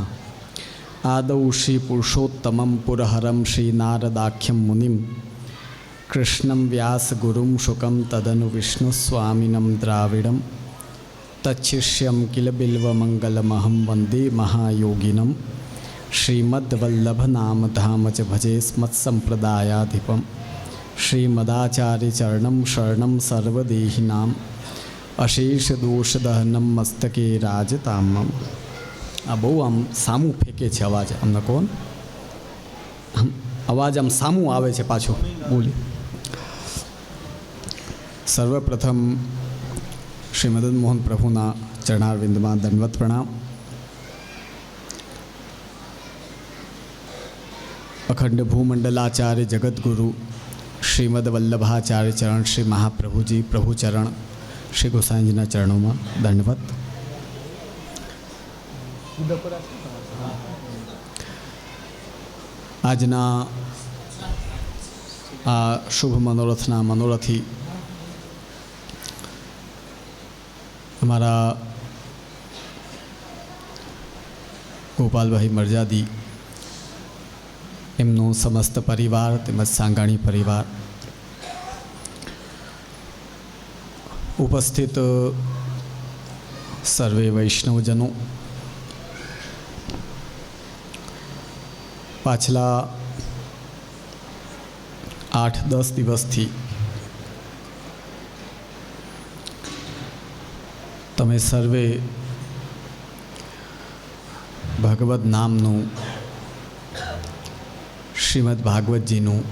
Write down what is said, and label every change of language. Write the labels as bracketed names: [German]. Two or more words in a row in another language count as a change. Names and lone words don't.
[Sanskrit] आदौ श्रीपुरुषोत्तमं पुरहरं श्रीनारदाख्यं मुनिं कृष्णं व्यासगुरुं शुकं तदनु विष्णुस्वामिनं द्राविडं तच्छिष्यं किल बिल्वमङ्गलमहं वन्दे महायोगिनं श्रीमद्वल्लभनामधाम च भजे स्मत्सम्प्रदायाधिपं श्रीमदाचार्यचरणं शरणं सर्वदेहिनाम् अशेषदोषदहनं मस्तके राजतामम्। [Gujarati] આ બહુ આમ સામૂ ફેંકે છે અવાજ અમને કોણ અવાજ આમ સામૂ આવે છે પાછો બોલી। સર્વપ્રથમ શ્રી મદન મોહન પ્રભુના ચરણારવિંદ મેં દંડવત પ્રણામ। અખંડ ભૂમંડલાચાર્ય જગતગુરુ શ્રીમદ વલ્લભાચાર્ય ચરણ શ્રી મહાપ્રભુજી પ્રભુ ચરણ શ્રી ગોસાઈજીના [Hindi] चरणों में [Gujarati] દંડવત। આજના આ શુભ મનોરથના મનોરથી અમરા ગોપાલ ભાઈ મરજાદી એમનો સમસ્ત પરિવાર તેમજ સાંગાણી પરિવાર ઉપસ્થિત સર્વે વૈષ્ણવજનો પાછલા 8-10 દિવસ થી તમે સર્વે ભગવદ નામનું શ્રીમદ ભાગવતજીનું